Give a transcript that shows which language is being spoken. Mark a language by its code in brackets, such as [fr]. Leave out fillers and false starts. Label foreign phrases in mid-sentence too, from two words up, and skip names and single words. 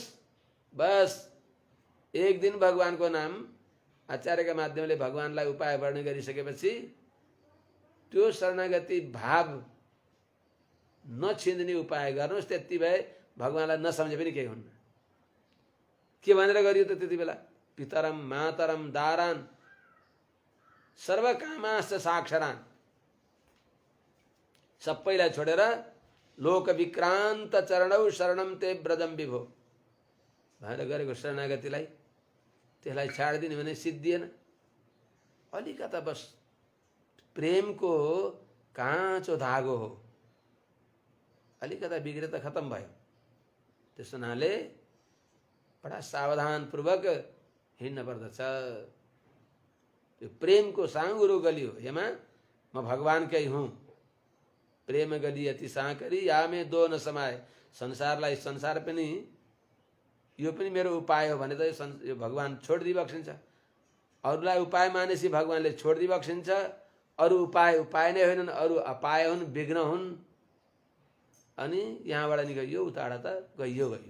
[ne] बस एक दिन भगवानको नाम आचार्यका माध्यमले भगवानलाई उपाय वर्ण गरिसकेपछि त्यो शरणागति भाव नछिन्ने उपाय गर्नुस्। त्यति भए भगवानलाई नसम्झे पनि केही हुन्न। के भनेर गरियो त त्यति बेला? [sa] पितरम मातरम दारान सर्वकामाश्च साक्षरान। [ne] सबैलाई छोडेर [sa] लोक विक्रान्त चरणौ शरणम ते ब्रजम विभो [ne] भनेर गरेको शरणागतिलाई, त्यसलाई छाडिदिने भने सिद्धिएन। अलिकता बस प्रेमको काँचो धागो हो, अलिकता बिग्रे त खत्तम भयो। त्यस हुनाले बडा सावधानपूर्वक हिँड्न पर्दछ। त्यो प्रेमको साँगुरो गलियो, हेमा म भगवानकै हुँ, [hi] प्रेम गली अति साँकरी या में दो न समाए। [ne] संसारलाई संसार पनि यो पनि मेरो उपाय हो भने त यो भगवान छोडिदिई बक्सिन्छ। अरूलाई उपाय मानेपछि भगवानले छोडिदिई बक्सिन्छ। अरू उपाय नै होइनन्, अरू अपाय हुन्, विघ्न हुन्। अनि यहाँबाट नि गइयो, उताबाट त गइयो।